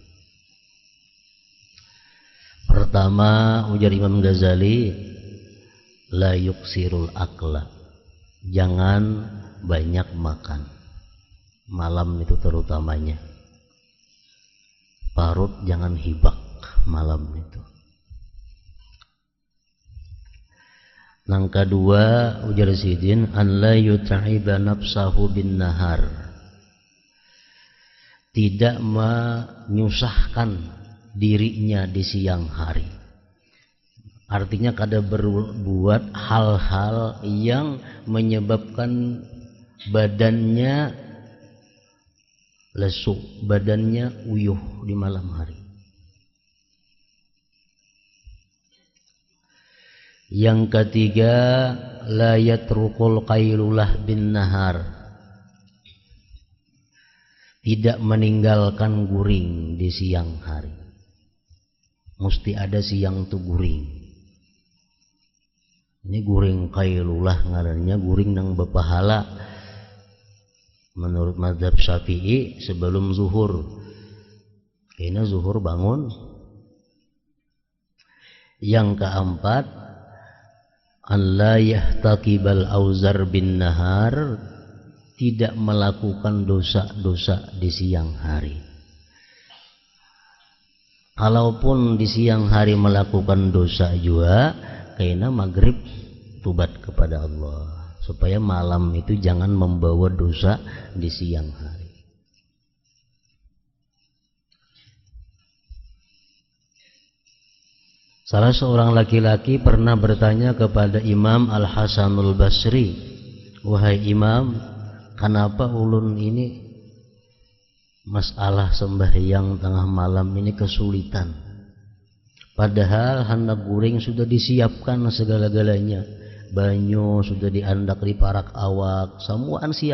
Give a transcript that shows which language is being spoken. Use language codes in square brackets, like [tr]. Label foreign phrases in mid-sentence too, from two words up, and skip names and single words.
[bjn] Pertama, ujar Imam Ghazali, [ar] لا يكثر الأكل, [bjn] jangan banyak makan malam itu, terutamanya parut jangan hibak malam itu. Nang kedua ujar sidin [ar] أن لا يتعب نفسه بالنهار, [id] tidak menyusahkan dirinya di siang hari. [bjn] Artinya kada berbuat hal-hal yang menyebabkan badannya lesu, badannya uyuh di malam hari. Yang ketiga, [ar] لا يترك القيلولة بالنهار, [bjn] tidak meninggalkan guring di siang hari. Mesti ada siang tu guring. Ini guring qailulah ngarannya, guring nang berpahala. Menurut mazhab Syafi'i sebelum zuhur. Kayaknya zuhur bangun. Yang keempat, [ar] أن لا يحتقب الأوزار بالنهار, [id] tidak melakukan dosa-dosa di siang hari. [bjn] Kalaupun di siang hari melakukan dosa juga, kayaknya maghrib tobat kepada Allah, supaya malam itu jangan membawa dosa di siang hari. Salah seorang laki-laki pernah bertanya kepada Imam Al-Hasanul Basri, wahai Imam, kenapa ulun ini masalah sembahyang tengah malam ini kesulitan? Padahal hendak guring sudah disiapkan segala-galanya, banyu sudah diandak di parak awak, semuaan siap.